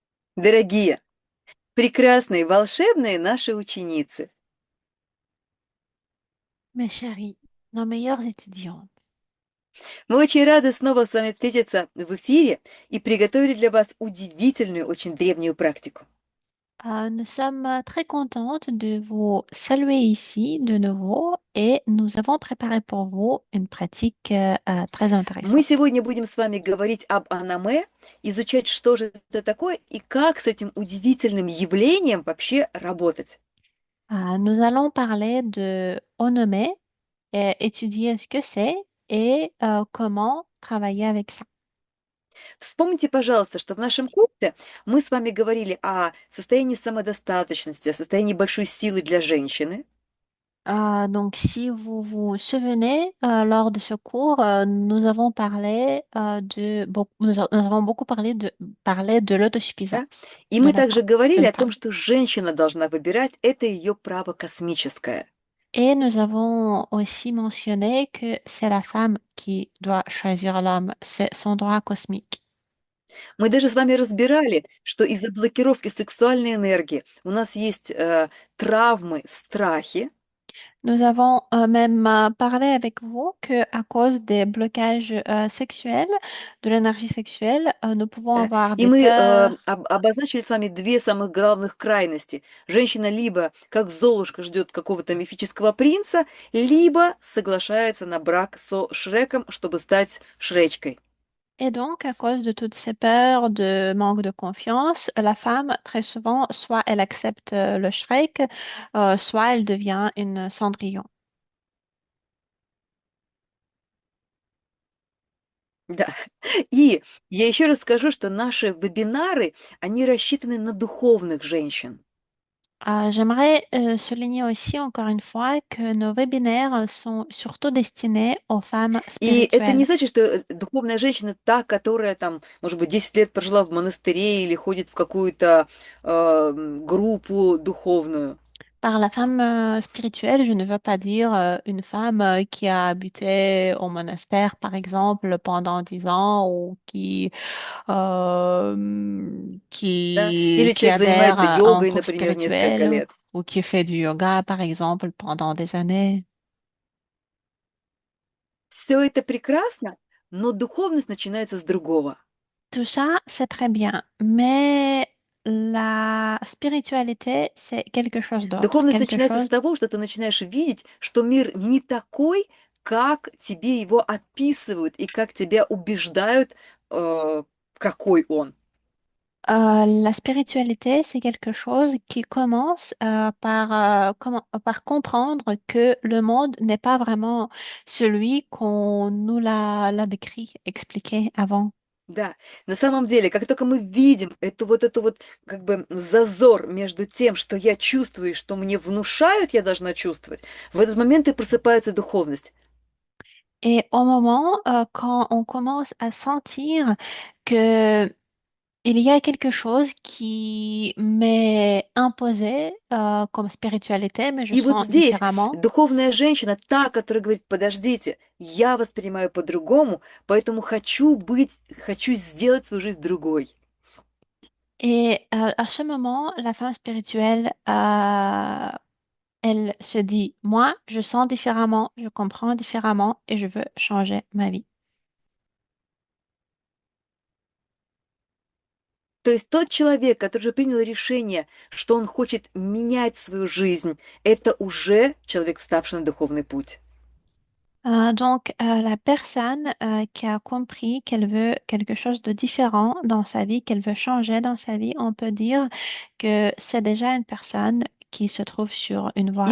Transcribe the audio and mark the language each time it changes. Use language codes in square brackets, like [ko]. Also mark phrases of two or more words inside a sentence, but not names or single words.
[ru] Дорогие, прекрасные, волшебные наши ученицы. [fr] Mes chéris, nos meilleures étudiantes, [ru] Мы очень рады снова с вами встретиться в эфире и приготовили для вас удивительную, очень древнюю практику. [fr] nous sommes très contentes de vous saluer ici de nouveau et nous avons préparé pour vous une pratique très [ru] Мы [fr] intéressante. [ru] сегодня будем с вами говорить об аноме, изучать, что же это такое и как с этим удивительным явлением вообще работать. [fr] Nous allons parler de Onome, et étudier ce que c'est et comment travailler avec ça. [ru] Вспомните, пожалуйста, что в нашем курсе мы с вами говорили о состоянии самодостаточности, о состоянии большой силы для женщины. [fr] Donc, si vous vous souvenez, lors de ce cours, nous avons parlé nous avons beaucoup parlé de [ru] Да? [fr] l'autosuffisance [ru] И [fr] de [ru] мы [fr] la [ru] также [fr] femme, [ru] говорили [fr] d'une [ru] о том, [fr] femme. [ru] что женщина должна выбирать, это ее право космическое. [fr] Et nous avons aussi mentionné que c'est la femme qui doit choisir l'homme, c'est son droit cosmique. [ru] Мы даже с вами разбирали, что из-за блокировки сексуальной энергии у нас есть травмы, страхи, [fr] Nous avons même parlé avec vous que à cause des blocages sexuels, de l'énergie sexuelle, nous pouvons [ru] да, [fr] avoir [ru] и [fr] des [ru] мы [fr] peurs. [ru] обозначили с вами две самых главных крайности. Женщина либо, как Золушка, ждет какого-то мифического принца, либо соглашается на брак со Шреком, чтобы стать Шречкой. [fr] Et donc, à cause de toutes ces peurs, de manque de confiance, la femme, très souvent, soit elle accepte le Shrek, soit elle devient une Cendrillon. [ru] Да. И я еще раз скажу, что наши вебинары, они рассчитаны на духовных женщин. [fr] J'aimerais souligner aussi, encore une fois, que nos webinaires sont surtout destinés aux femmes [ru] И это не [fr] spirituelles. [ru] значит, что духовная женщина та, которая там, может быть, 10 лет прожила в монастыре или ходит в какую-то группу духовную. [fr] Par la femme spirituelle, je ne veux pas dire une femme qui a habité au monastère, par exemple, pendant 10 ans ou [ru] Да? Или [fr] qui [ru] человек [fr] adhère [ru] занимается [fr] à un [ru] йогой, [fr] groupe [ru] например, несколько [fr] spirituel [ru] лет. [fr] ou qui fait du yoga, par exemple, pendant des années. [ru] Все это прекрасно, но духовность начинается с другого. [fr] Tout ça, c'est très bien, mais la spiritualité, c'est quelque chose d'autre, [ru] Духовность [fr] quelque [ru] начинается с [fr] chose. [ru] того, что ты начинаешь видеть, что мир не такой, как тебе его описывают и как тебя убеждают, какой он. [fr] La spiritualité, c'est quelque chose qui commence par comprendre que le monde n'est pas vraiment celui qu'on nous l'a décrit, expliqué avant. [ru] Да, на самом деле, как только мы видим эту вот как бы зазор между тем, что я чувствую и что мне внушают, я должна чувствовать, в этот момент и просыпается духовность. [fr] Et au moment quand on commence à sentir que il y a quelque chose qui m'est imposé comme spiritualité, mais je [ru] И вот [fr] sens [ru] здесь [fr] différemment. [ru] духовная женщина, та, которая говорит, подождите, я воспринимаю по-другому, поэтому хочу сделать свою жизнь другой. [fr] Et à ce moment, la femme spirituelle, elle se dit, moi, je sens différemment, je comprends différemment et je veux changer ma vie. [ru] То есть тот человек, который уже принял решение, что он хочет менять свою жизнь, это уже человек, вставший на духовный путь. [fr] Donc, la personne qui a compris qu'elle veut quelque chose de différent dans sa vie, qu'elle veut changer dans sa vie, on peut dire que c'est déjà une personne qui se trouve sur une voie